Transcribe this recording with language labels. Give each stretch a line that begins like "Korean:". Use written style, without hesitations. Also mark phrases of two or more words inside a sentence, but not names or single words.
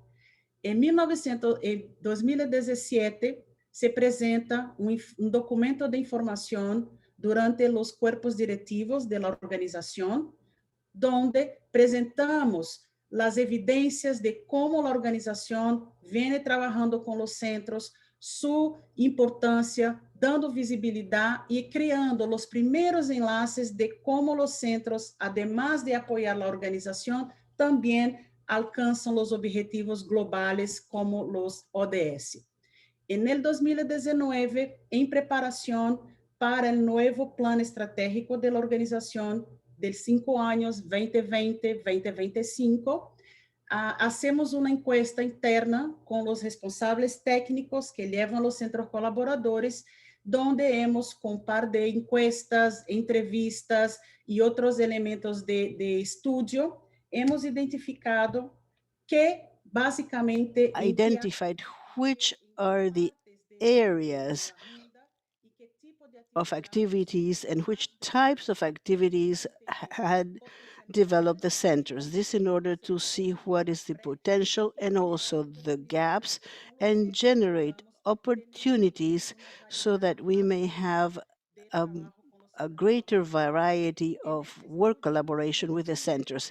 Portuguese: Em 2017, se apresenta documento de informação durante os corpos diretivos da organização, onde apresentamos as evidências de como a organização vem trabalhando com os centros, sua importância, dando visibilidade e criando os primeiros enlaces de como os centros, además de apoiar a organização, também alcançam os objetivos globais como os ODS.
Spanish: En el 2019,
Portuguese: em preparação para o novo plano estratégico da organização de 5 anos 2020-2025, hacemos uma encuesta interna com os responsáveis técnicos que levam os centros colaboradores, onde hemos, com par de encuestas, entrevistas e outros elementos de estudo, hemos identificado que, basicamente,
English: identified which are the areas of activities and which types of activities had developed the centers. This in order to see what is the potential and also the gaps and generate opportunities so that we may have a greater variety of work collaboration with the centers.